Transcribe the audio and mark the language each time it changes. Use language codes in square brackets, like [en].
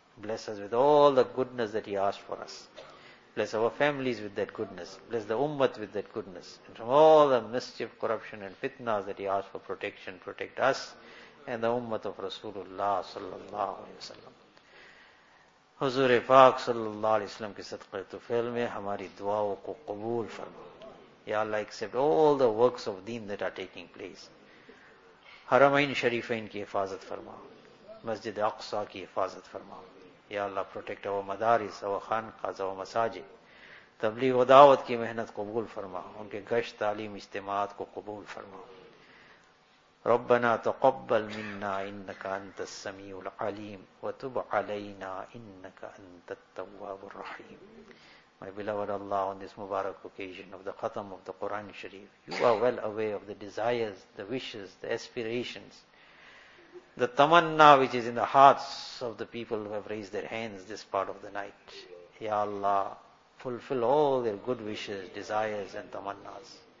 [en] Bless us with all the goodness that he asked for us. Bless our families with that goodness. Bless the ummah with that goodness. And from all the mischief, corruption and fitnas that he asked for protection, protect us and the ummah of Rasulullah sallallahu alayhi wa sallam. [ur] حضور پاک صلی اللہ علیہ وسلم کی صدقہ توفیل میں ہماری دعاؤں کو قبول فرما. [en] یا اللہ, accept all the works of deen that are taking place. [ur] حرمین شریفین کی حفاظت فرما. مسجد اقصی کی حفاظت فرما. [en] یا اللہ, protect our مدارس, our خانقاز, our مساجد. [ur] تبلیغ و دعوت کی محنت قبول فرما. ان کے گشت تعلیم اجتماعات کو قبول فرما. [ar] ربنا تقبل منا انك انت السميع العليم وتب علينا انك انت التواب الرحيم. [en] My beloved Allah, on this Mubarak occasion of the Khatam of the Quran Sharif, you are well aware of the desires, the wishes, the aspirations, the tamanna which is in the hearts of the people who have raised their hands this part of the night. Ya Allah, fulfill all their good wishes, desires and tamannas.